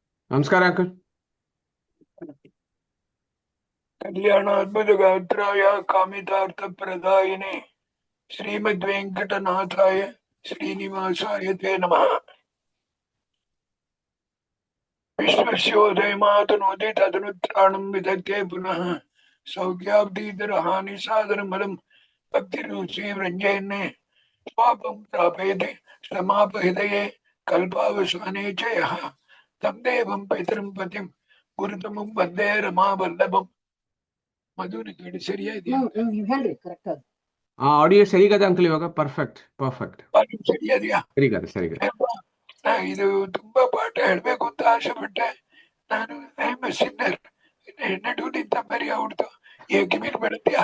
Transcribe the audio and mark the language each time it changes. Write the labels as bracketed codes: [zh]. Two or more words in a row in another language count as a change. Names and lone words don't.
[kn] ನಮಸ್ಕಾರ ಅಂಕಲ್. [sa] कल्याणाद्भुतगात्राय कामितार्थप्रदायिने श्रीमद्वेङ्कटनाथाय श्रीनिवासाय ते नमः। विश्वस्योदयमातनोति तदनुत्राणं विदग्धे पुनः सौख्याब्दीधरहानिसादरमलं भक्तिरुचिव्रञ्जयन्ने स्वापं प्रापयते समापहृदये कल्पावसाने च यः तं देवं पितरं पतिं गुरुतमं वन्दे रमावल्लभम्। [kn] ಮಧುನ ಕೇಳಿ ಸರಿಯಾ ಇದೆಯಾ? ಹೇಳ್ರಿ ಕರೆಕ್ಟ್ ಅದು. ಆಡಿಯೋ ಸರಿಗದ ಅಂಕಲ್, ಇವಾಗ ಪರ್ಫೆಕ್ಟ್ ಪರ್ಫೆಕ್ಟ್ ಸರಿಯಾದ್ಯಾ? ಸರಿಗದ ಸರಿಗದ. ಇದು ತುಂಬಾ ಪಾಠ ಹೇಳ್ಬೇಕು ಅಂತ ಆಸೆ ಪಟ್ಟೆ. ನಾನು [en] I am a sinner, [kn] ನಡು ನಿಂತ ಮರಿ ಅವ್ರದ್ದು ಕಿವಿಲ್ ಬರುತ್ತೀಯಾ?